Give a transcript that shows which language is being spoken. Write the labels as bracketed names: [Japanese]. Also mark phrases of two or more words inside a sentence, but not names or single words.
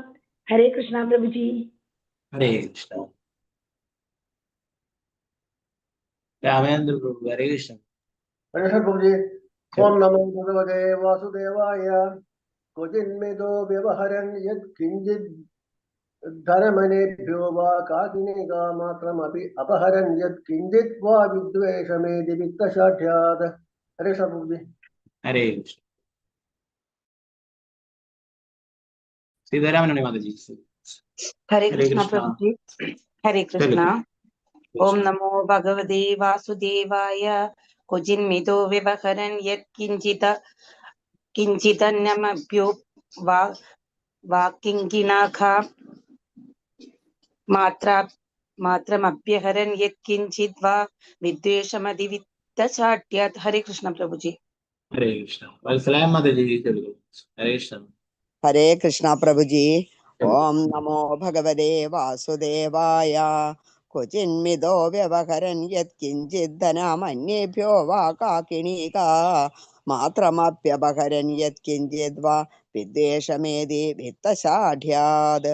[Hindi] हरे कृष्णा प्रभु जी। हरे कृष्ण रामेंद्र प्रभु हरे कृष्ण हरे कृष्ण प्रभु जी। [Sanskrit] ओम नमो भगवते वासुदेवाय। क्वचिन्मिदो व्यवहरन् यत्किञ्चित् धनमनेभ्यो वा काकिनिका मात्रमपि अपहरन् यत्किञ्चित् वा विद्वेषमेधि वित्तशाढ्यात्। [Hindi] हरे कृष्ण प्रभु जी। हरे कृष्ण सीतारामन माताजी हरे हरे कृष्ण कृष्ण प्रभु जी। हरे कृष्ण। चलो [Sanskrit] ओम नमो भगवते वासुदेवाय। क्वचिन्मिदो व्यवहरन् किञ्चिदन्यमभ्यो वा किङ्किणाखा मात्रमप्यहरन् यत्किञ्चित् वा विद्वेषमदि वित्तशाढ्यात्। [Hindi] हरे कृष्ण प्रभु जी। हरे कृष्ण वत्सलाय माताजी चलो हरे कृष्ण हरे कृष्ण प्रभुजी. [Sanskrit] ओम नमो भगवते वासुदेवाय. क्वचिन्मितो व्यवहरन् यत्किञ्चिद्धनमन्येभ्यो वा काकिणीका मात्रमप्यपहरन् यत्किञ्चित् वा विद्वेषमेति वित्तशाठ्यात्.